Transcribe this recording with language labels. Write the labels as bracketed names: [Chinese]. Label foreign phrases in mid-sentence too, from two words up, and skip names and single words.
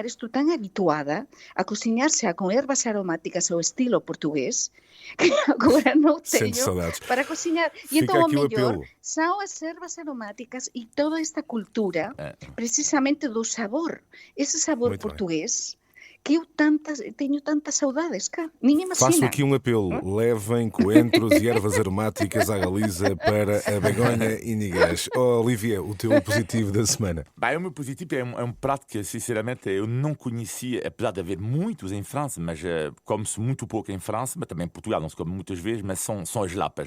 [Galician] Estou tan habituada a cociñar xa con ervas aromáticas ao estilo portugués, que agora non teño para cociñar. E entón o mellor são as ervas aromáticas e toda esta cultura precisamente do sabor, ese sabor portugués, que eu teño tantas saudades, cá. [Portuguese] Ninguém imagina. Faço aqui um apelo. Levem coentros e ervas aromáticas à Galiza para a Begonha Iniguez. Olivier, o teu positivo da semana. Bem, o meu positivo é um prato que, sinceramente, eu não conhecia, apesar de haver muitos em França, mas come-se muito pouco em França, mas também em Portugal não se come muitas vezes, mas são as lapas.